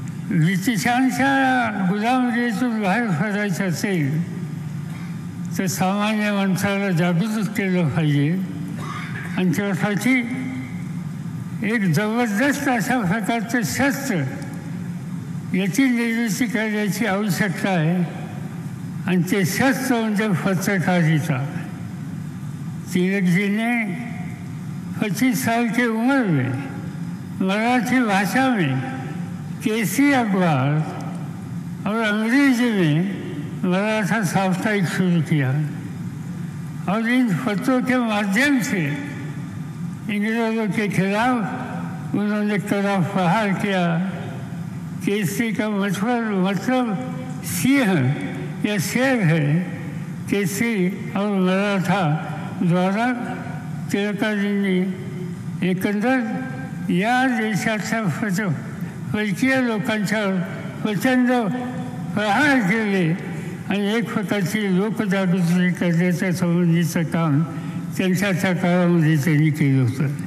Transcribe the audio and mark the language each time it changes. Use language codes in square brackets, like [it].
[mr] ब्रिटिशांच्या गुलामगिरीतून बाहेर पडायचं असेल तर सामान्य माणसाला जागृत केलं पाहिजे आणि त्यासाठी एक जबरदस्त अशा प्रकारचं शस्त्र याची निर्मिती करण्याची आवश्यकता आहे आणि ते शस्त्र म्हणजे पत्रकारिता. [hi] तिलक जी ने 25 साल की उम्र में मराठी भाषा में केसी अखबार और अंग्रेजी में मराठा साप्ताहिक शुरू किया और इन पत्रों के माध्यम से इंग्रेजों के खिलाफ उन्होंने कड़ा प्रहार किया. केसरी का मतलब सिंह या शेर है. [mr] केसरी और मराठा द्वारा टिळकाजींनी एकंदर या देशाच्या परकीय लोकांच्यावर प्रचंड प्रहार केले आणि एक प्रकारची लोकजागृती करण्याच्या संबंधीचं काम त्यांच्या काळामध्ये त्यांनी केलं होतं.